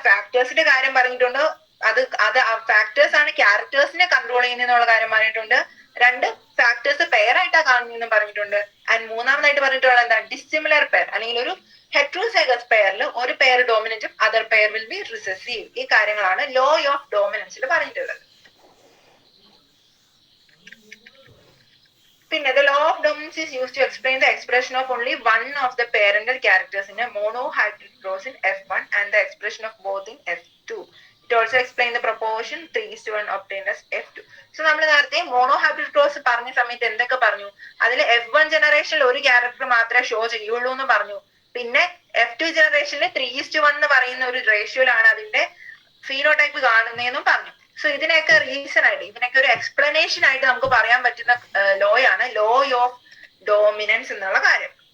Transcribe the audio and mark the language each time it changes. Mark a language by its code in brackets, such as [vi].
[ml] ഫാക്ടേഴ്സിന്റെ കാര്യം പറഞ്ഞിട്ടുണ്ട്. അത് ഫാക്ടേഴ്സ് ആണ് ക്യാരക്ടേഴ്സിനെ കൺട്രോൾ ചെയ്യുന്നുള്ള കാര്യം പറഞ്ഞിട്ടുണ്ട്. 2 ഫാക്ടേഴ്സ് പെയർ ആയിട്ടാ കാണുന്നതെന്ന് പറഞ്ഞിട്ടുണ്ട്. ആൻഡ് മൂന്നാമതായിട്ട് പറഞ്ഞിട്ടുള്ളത് എന്താ? ഡിസിമിലർ പെയർ അല്ലെങ്കിൽ ഒരു ഹെട്രോസൈഗസ് പെയറിൽ ഒരു pair ഡോമിനന്റും [en] Other pair will be recessive. [ml] ഈ കാര്യങ്ങളാണ് ലോ ഓഫ് ഡോമിനൻസിൽ പറഞ്ഞിട്ടുള്ളത്. പിന്നെ [en] the law of dominance is used to explain the expression of only one of the parental characters in a monohybrid cross in F1 and the expression of both in F2. It also explains the proportion 3:1 obtained as F2. So [ml] നമ്മൾ നേരത്തെ monohybrid cross പറഞ്ഞ സമയത്ത് എന്തൊക്കെ പറഞ്ഞു? അതിൽ F1 ജനറേഷനിൽ ഒരു character മാത്രമേ ഷോ ചെയ്യുള്ളൂ എന്ന് പറഞ്ഞു. പിന്നെ F2 ജനറേഷനിൽ 3:1 എന്ന് പറയുന്ന ഒരു റേഷ്യോയിലാണ് അതിന്റെ ഫീനോടൈപ്പ് കാണുന്നതെന്നും പറഞ്ഞു. സോ ഇതിനൊക്കെ റീസൺ ആയിട്ട്, ഇതിനൊക്കെ ഒരു എക്സ്പ്ലനേഷൻ ആയിട്ട് നമുക്ക് പറയാൻ പറ്റുന്ന ലോയാണ് ലോ ഓഫ് ഡോമിനൻസ് എന്നുള്ള കാര്യം.